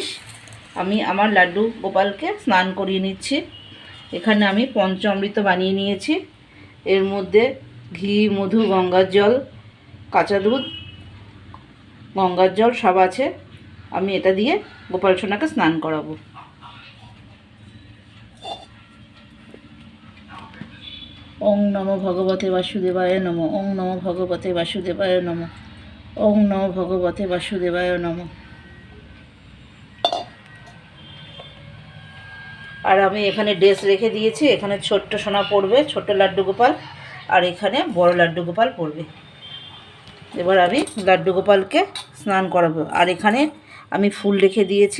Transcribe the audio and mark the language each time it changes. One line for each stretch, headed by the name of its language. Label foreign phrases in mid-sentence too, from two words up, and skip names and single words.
Bangla: আমি আমার লাড্ডু গোপালকে স্নান করিয়ে নিচ্ছি। এখানে আমি পঞ্চামৃত বানিয়ে নিয়েছি। এর মধ্যে ঘি, মধু, গঙ্গার জল, কাঁচা দুধ, গঙ্গার জল সব আছে। আমি এটা দিয়ে গোপাল সোনাকে স্নান করাবো।
Sanskrit: ওং নমো ভগবতে বাসুদেবায় নমঃ। ওং নমো ভগবতে বাসুদেবায় নমঃ। ওং নমো ভগবতে বাসুদেবায় নমঃ।
Bangla: আর আমি এখানে ড্রেস রেখে দিয়েছি। এখানে ছোট্ট সোনা পড়বে, ছোট্ট লাড্ডু গোপাল, আর এখানে বড় লাড্ডু গোপাল পড়বে। এবার আমি লাড্ডু গোপালকে স্নান করাবো। আর এখানে আমি ফুল রেখে দিয়েছি।